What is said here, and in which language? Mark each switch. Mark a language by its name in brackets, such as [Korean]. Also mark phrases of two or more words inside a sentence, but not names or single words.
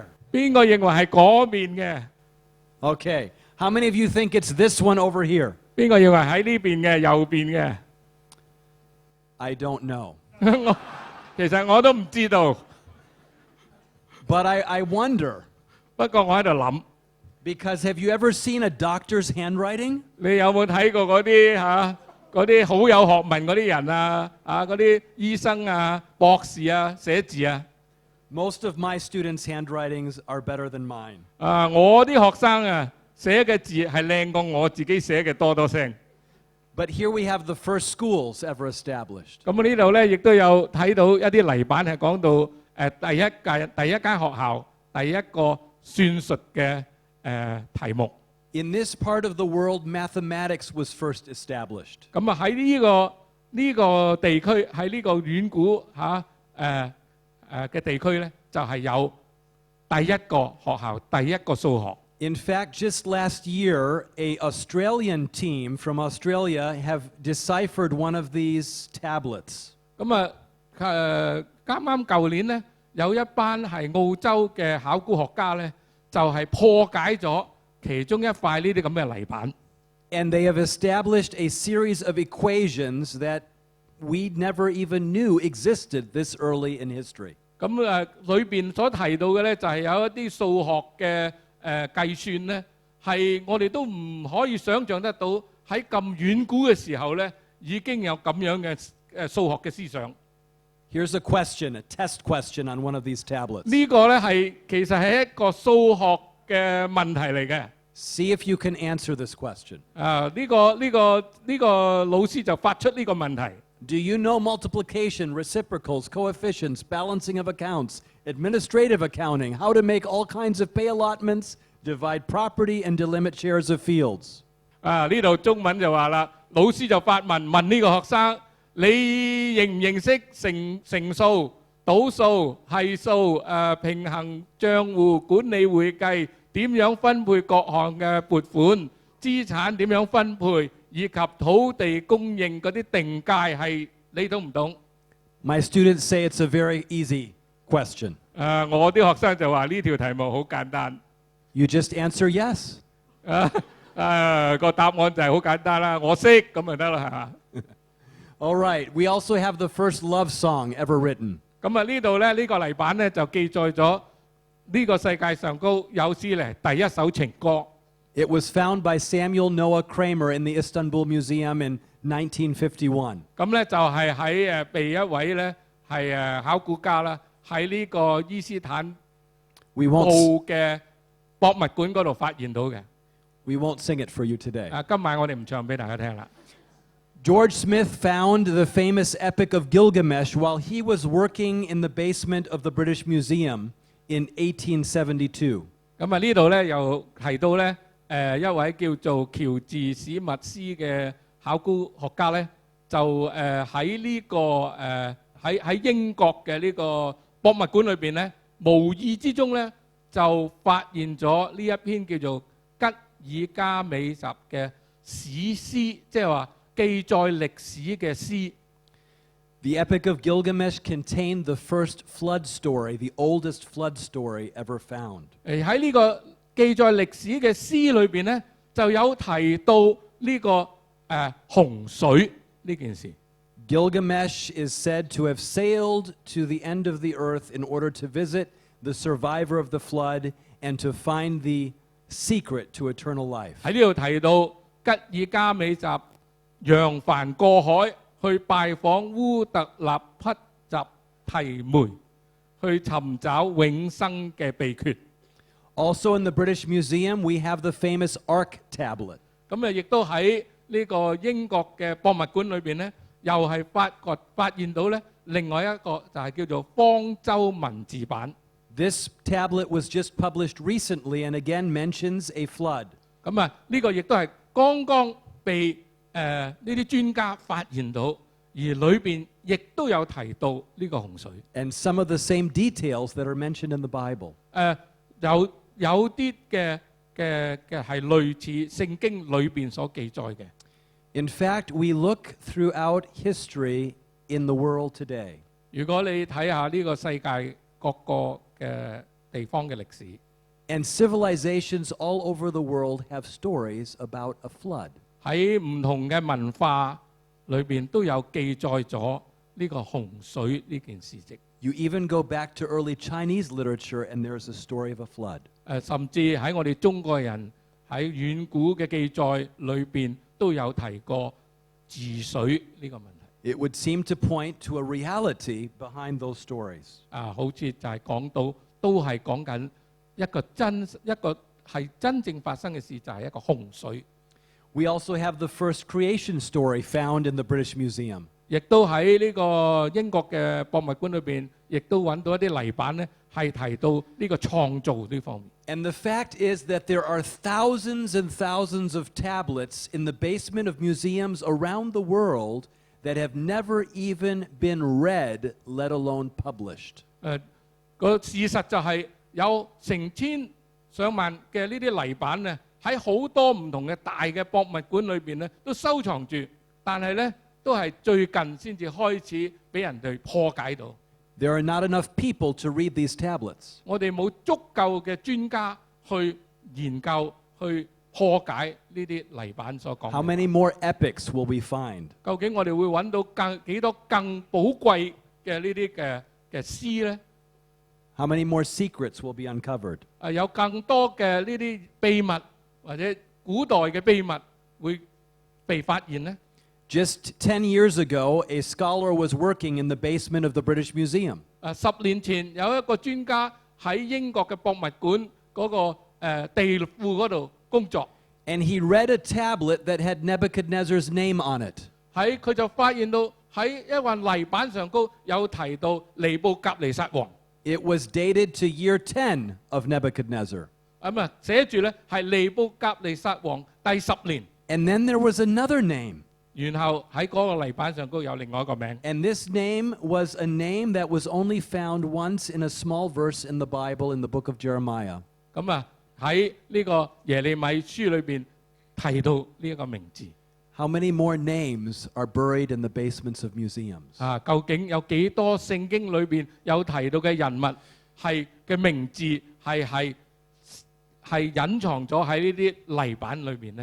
[Cantonese] 邊個認為係嗰邊嘅？ [English] Okay. How many of you think it's this one over here? [Cantonese] 邊個認為喺呢邊嘅右邊嘅？ [English] I don't know. [Cantonese] 其實我都唔知道， [English] But I wonder, [Cantonese] 不過我喺度諗， [English] because have you ever seen a doctor's handwriting? [Cantonese] 你有冇睇過嗰啲嗰啲好有學問嗰啲人嗰啲醫生博士寫字啊？ [English] Most of my students' handwritings are better than mine. [Cantonese] 我啲學生寫嘅字係靚過我自己寫嘅多聲。 [English] But here we have the first schools ever established. [Cantonese] 咁呢度咧亦都有睇到一啲泥板係講到第一間學校第一個算術嘅題目。 [English] In this part of the world, mathematics was first established. [Cantonese] 咁喺呢個地區喺呢個遠古嘅地區咧，就係有第一個學校第一個數學。 [English] In fact, just last year, an Australian team from Australia have deciphered one of these tablets. [Cantonese] 咁啱啱舊年咧，有一班係澳洲嘅考古學家咧，就係破解咗其中一塊呢啲咁嘅泥板。 [English] And they have established a series of equations that we never even knew existed this early in history. [Cantonese] 咁裏邊所提到嘅咧，就係有一啲數學嘅計算咧，係我哋都唔可以想像得到喺咁遠古嘅時候咧，已經有咁樣嘅數學嘅思想。 [English] Here's a question, a test question on one of these tablets. [Cantonese] 呢個咧其實係一個數學嘅問題嚟嘅。 [English] See if you can answer this question. [Cantonese] 呢個老師就發出呢個問題。 [English] Do you know multiplication, reciprocals, coefficients, balancing of accounts, administrative accounting, how to make all kinds of pay allotments, divide property, and delimit shares of fields? [Cantonese] 呢度中文就話啦，老師就發問呢個學生，你認唔認識乘數、倒數、係數、平衡帳戶、管理會計，點樣分配各項嘅撥款、資產點樣分配？以及土地供應嗰啲定界係你懂唔懂？ [English] My students say it's a very easy question. [Cantonese] 我啲學生就話呢條題目好簡單。 [English] You just answer yes. [Cantonese] 個答案就係好簡單啦，我識咁就得啦，係嘛？ [English] All right. We also have the first love song ever written. [Cantonese] 咁呢度咧呢個泥板咧就記載咗呢個世界上高有史嚟第一首情歌。 [English] It was found by Samuel Noah Kramer in the Istanbul Museum in 1951. [Cantonese] 咁咧就係喺被一位咧係考古家啦，喺呢個伊斯坦堡嘅博物館嗰度發現到嘅。 [English] We won't sing it for you today. [Cantonese] 今晚我哋唔唱俾大家聽啦。 [English] George Smith found the famous Epic of Gilgamesh while he was working in the basement of the British Museum in 1872. [Cantonese] 咁呢度咧又提到咧。一位叫做喬治史密斯嘅考古學家咧，就喺呢個喺英國嘅呢個博物館裏邊咧，無意之中咧就發現咗呢一篇叫做《吉爾加美什》嘅史詩，即係話記載歷史嘅詩。 [English] The Epic of Gilgamesh contained the first flood story, the oldest flood story ever found. [Cantonese] 喺呢個 記載歷史嘅詩裏邊咧，就有提到呢個洪水呢件事。 [English] Gilgamesh is said to have sailed to the end of the earth in order to visit the survivor of the flood and to find the secret to eternal life. [Cantonese] 喺呢度提到吉爾加美什揚帆過海去拜訪烏特納匹什提梅，去尋找永生嘅秘訣。 [English] Also in the British Museum, we have the famous Ark tablet. [Cantonese] 咁亦都喺呢個英國嘅博物館裏邊咧，又係發現到咧另外一個就係叫做方舟文字版。 [English] This tablet was just published recently and again mentions a flood. [Cantonese] 咁呢個亦都係剛剛被呢啲專家發現到而裏邊亦都有提到呢個洪水。 [English] and some of the same details that are mentioned in the Bible. [Cantonese] 有啲嘅係類似聖經裏邊所記載嘅。 [English] In fact, we look throughout history in the world today, [Cantonese] 如果你睇下呢個世界各個嘅地方嘅歷史， [English] and civilizations all over the world have stories about a flood. [Cantonese] 喺唔同嘅文化裏邊都有記載咗呢個洪水呢件事蹟。 [English] You even go back to early Chinese literature, and there's a story of a flood. [Cantonese] 甚至喺我哋中國人喺遠古嘅記載裏邊都有提過治水呢個問題。 [English] It would seem to point to a reality behind those stories. [Cantonese] 好似就係講到都係講緊一個係真正發生嘅事，就係一個洪水。 [English] We also have the first creation story found in the British Museum. [Cantonese] 亦都喺呢個英國嘅博物館裏邊，亦都揾到一啲泥板咧，係提到呢個創造呢方面。 [English] And the fact is that there are thousands and thousands of tablets in the basement of museums around the world that have never even been read, let alone published. [Cantonese] 個事實就係有成千上萬嘅呢啲泥板咧，喺好多唔同嘅大嘅博物館裏邊咧，都收藏住，但係咧都係最近先至開始俾人哋破解到。 [English] There are not enough people to read these tablets. [Cantonese] 我哋冇足夠嘅專家去研究、去破解呢啲泥板所講嘅。 [English] How many more epics will we find? [Cantonese] 究竟我哋會揾到幾多更寶貴嘅呢啲嘅詩咧？ [English] How many more secrets will be uncovered? [Cantonese] 有更多嘅呢啲秘密或者古代嘅秘密會被發現呢？ [English] Just 10 years ago, a scholar was working in the basement of the British Museum. [Cantonese] 10 年前有一個專家喺英國嘅博物館嗰個地庫嗰度工作， [English] And he read a tablet that had Nebuchadnezzar's name on it. [Cantonese] 佢就發現到喺一塊泥板上高有提到尼布甲尼撒王。 [English] It was dated to year 10 of Nebuchadnezzar. [Cantonese] 寫住咧係尼布甲尼撒王第10年。 [English] And then there was another name. [Cantonese] 然後喺嗰個泥板上高有另外一個名。 [English] And this name was a name that was only found once in a small verse in the Bible in the book of Jeremiah. [Cantonese] 喺呢個耶利米書裏邊提到呢一個名字。 [English] How many more names are buried in the basements of museums? [Cantonese] 究竟有幾多聖經裏邊有提到嘅人物係嘅名字係隱藏咗喺呢啲泥板裏邊呢？